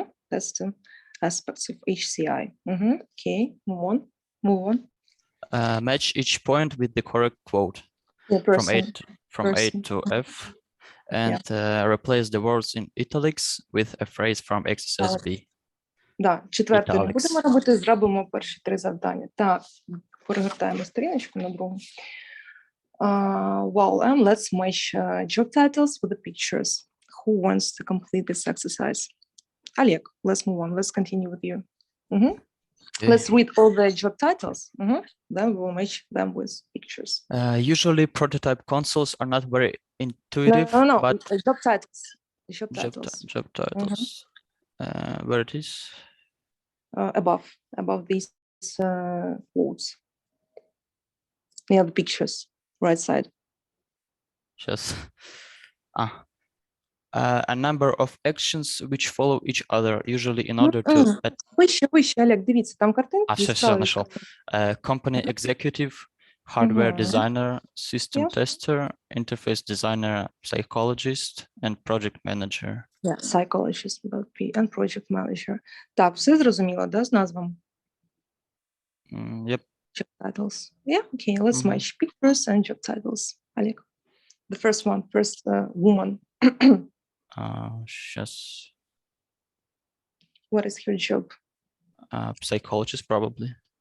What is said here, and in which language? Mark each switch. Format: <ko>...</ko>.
<en>That's two aspects of HCI. Okay, move on. Match each point with the correct quote from A to F, and replace the words in italics with a phrase from exercise B.</en> <uk>Да, четверте не будемо робити, зробимо перші три завдання. Так, перегортаємо сторіночку на другу.</uk> <en>Well, and let's match job titles with the pictures. Who wants to complete this exercise? Oleg, let's move on. Let's continue with you. Okay. Let's read all the job titles. Then we'll match them with pictures. Usually prototype consoles are not very intuitive. No, but job titles. Job titles. Where it is? Above these quotes. Near the pictures, right side. Just a number of actions which follow each other, usually in order to.</en> <uk>Вище, Олег, дивіться, там картинки.</uk> <ru>Все нашел.</ru> <en>Company executive, hardware designer, system tester, interface designer, psychologist, and project manager. Yeah, psychologist without P and project manager.</en> <uk>Так, все зрозуміло, да, з назвами?</uk> <en>Yep. Job titles. Yeah, okay, let's match pictures and job titles. Олег. The first one, woman.</en> <ru>Сейчас.</ru> <en>What is her job? Psychologist, probably.</en>